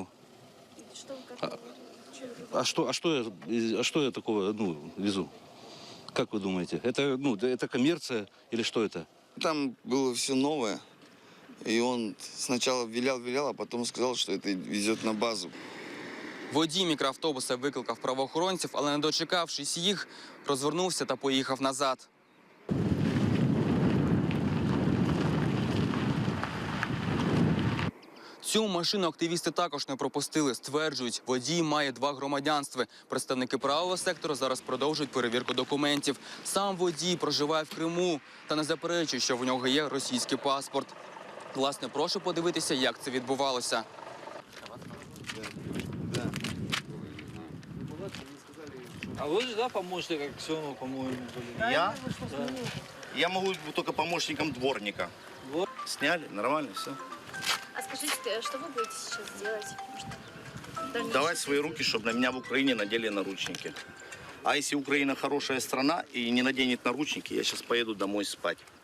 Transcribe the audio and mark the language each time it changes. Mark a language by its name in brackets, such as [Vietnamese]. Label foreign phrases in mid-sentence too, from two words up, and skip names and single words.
[Russian] И что вы как Что я такого, везу? Как вы думаете? Это коммерция или что это? Там было все новое, и он сначала вилял, а потом сказал, что это везет на базу. [Ukrainian] Водій мікроавтобуса викликав правоохоронців, але не дочекавшись їх, розвернувся та поїхав назад. Цю машину активісти також не пропустили. Стверджують, водій має 2 громадянства. Представники правого сектору зараз продовжують перевірку документів. Сам водій проживає в Криму та не заперечує, що в нього є російський паспорт. Власне, прошу подивитися, як це відбувалося. [Russian] А вы же, да, помощник Аксенова, по-моему, были? Я? Я могу быть только помощником дворника. Вот. Сняли, нормально, все. А скажите, что вы будете сейчас делать? Давать свои руки, чтобы на меня в Украине надели наручники. А если Украина хорошая страна и не наденет наручники, я сейчас поеду домой спать.